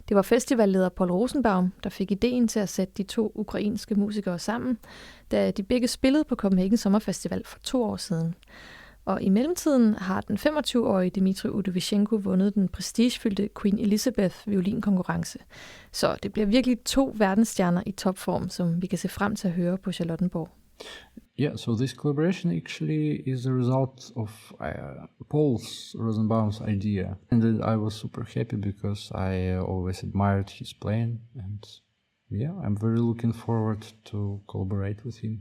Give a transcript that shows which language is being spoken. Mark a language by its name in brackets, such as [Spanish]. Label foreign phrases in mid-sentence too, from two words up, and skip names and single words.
[Danish] Det var festivalleder Paul Rosenbaum, der fik ideen til at sætte de 2 ukrainske musikere sammen, da de begge spillede på Copenhagen Sommerfestival for 2 år siden. Og i mellemtiden har den 25-årige Dmytro Udovychenko vundet den prestigefyldte Queen Elizabeth violinkonkurrence. Så det bliver virkelig 2 verdensstjerner i topform, som vi kan se frem til at høre på Charlottenborg. [English] Yeah, so this collaboration actually is a result of Paul Rosenbaum's idea. And I was super happy because I always admired his playing. And yeah, I'm very looking forward to collaborate with him.